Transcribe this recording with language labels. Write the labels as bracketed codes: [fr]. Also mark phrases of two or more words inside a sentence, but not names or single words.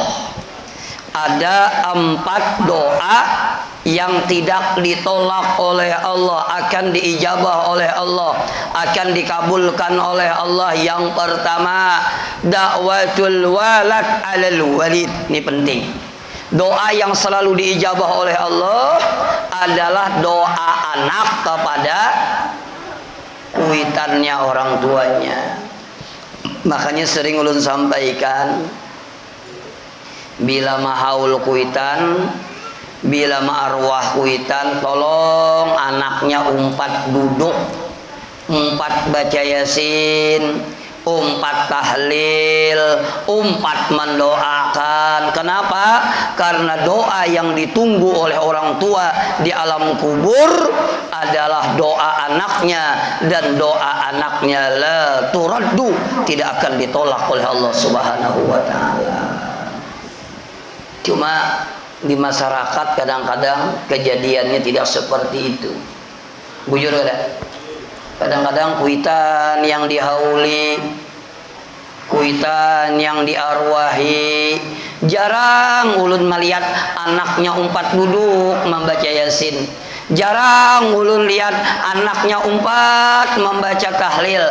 [id] Ada 4 doa yang tidak ditolak oleh Allah, akan diijabah oleh Allah, akan dikabulkan oleh Allah. [ar] Yang pertama, دعوة الولد على الوالد. [id] Ini penting. Doa yang selalu diijabah oleh Allah adalah doa anak kepada kuitannya orang tuanya. [bjn] Makanya sering ulun sampaikan, bila mahaul kuitan, bila ma'arwah kuitan, tolong anaknya umpat duduk, umpat baca yasin, umpat tahlil, umpat mendoakan. [id] Kenapa? Karena doa yang ditunggu oleh orang tua di alam kubur adalah doa anaknya, dan doa anaknya [ar] لا تردّ, [id] tidak akan ditolak oleh Allah [ar] سبحانه وتعالى. [id] Cuma di masyarakat kadang-kadang kejadiannya tidak seperti itu. [bjn] Bujur kada? Kadang-kadang kuitan yang dihauli, kuitan yang diarwahi, jarang ulun melihat anaknya umpat duduk membaca yasin. Jarang ulun lihat anaknya umpat membaca tahlil.